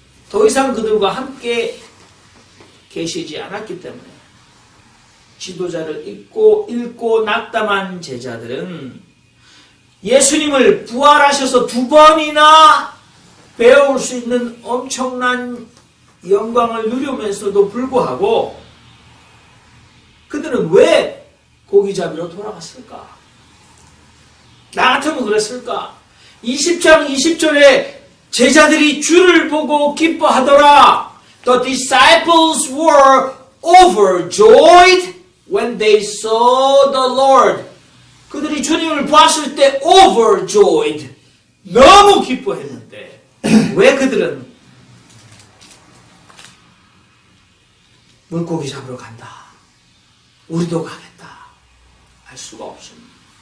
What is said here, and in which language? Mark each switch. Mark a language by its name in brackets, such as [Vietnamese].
[Korean] 더 이상 그들과 함께 계시지 않았기 때문에 지도자를 잃고 낙담한 제자들은 예수님을 부활하셔서 2번이나 배울 수 있는 엄청난 영광을 누리면서도 불구하고 그들은 왜 고기 잡으러 돌아갔을까? 나 같으면 그랬을까? 20장 20절에 제자들이 주를 보고 기뻐하더라. [English] The disciples were overjoyed when they saw the Lord. [Korean] 그들이 주님을 보았을 때 overjoyed. 너무 기뻐했는데 왜 그들은 물고기 잡으러 간다. 우리도 가겠다. 알 수가 없습니다.